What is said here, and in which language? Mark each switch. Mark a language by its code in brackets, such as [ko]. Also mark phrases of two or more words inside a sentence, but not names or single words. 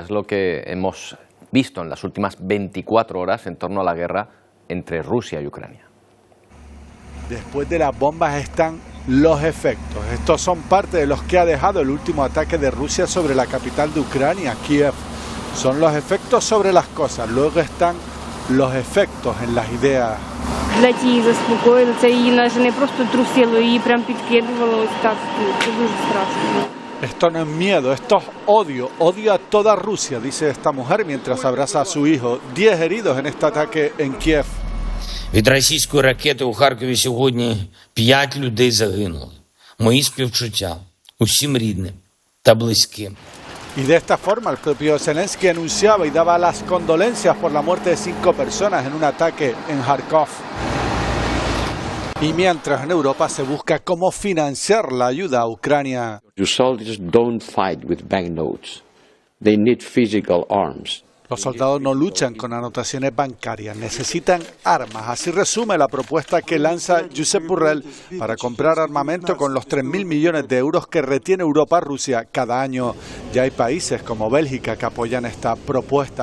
[es] Es lo que hemos visto en las últimas 24 horas en torno a la guerra entre Rusia y Ucrania. Después de las bombas están los efectos. Estos son parte de los que ha dejado el último ataque de Rusia sobre la capital de Ucrania, Kiev. Son los efectos sobre las cosas, luego están los efectos en las ideas. [uk] Для тієї заспокоїли, це її навіть не просто трусило, її прям підкидувало ось так. Це дуже страшно. [es] Esto no es miedo, esto es odio. Odio a toda Rusia, dice esta mujer mientras abraza a su hijo. 10 heridos en este ataque en Kiev. [uk] Від російської ракети у Харкові сьогодні 5 людей загинули. Мої співчуття усім рідним та близьким. [es] Y de esta forma el propio Zelensky anunciaba y daba las condolencias por la muerte de 5 personas en un ataque en Kharkov. Y mientras en Europa se busca cómo financiar la ayuda a Ucrania. [en] Your soldiers don't fight with banknotes. They need physical arms. [es] Los soldados no luchan con anotaciones bancarias, necesitan armas. Así resume la propuesta que lanza Josep Borrell para comprar armamento con los 3.000 millones de euros que retiene Europa a Rusia cada año. Ya hay países como Bélgica que apoyan esta propuesta.